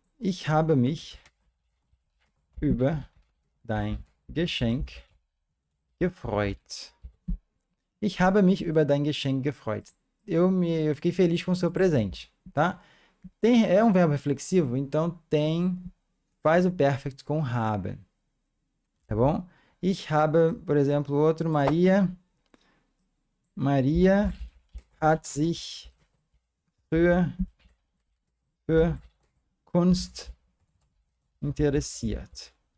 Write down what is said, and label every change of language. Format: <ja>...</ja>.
<de>Ich habe mich über dein Geschenk gefreut. Ich habe mich über dein Geschenk gefreut.</de> <pt>Eu fiquei feliz com o seu presente, tá? É um verbo reflexivo, então faz o perfect com haben. Tá bom?</pt> <de>Ich habe,</de> <pt>por exemplo, outro,</pt> <de>Maria hat sich für Kunst interessiert.</de>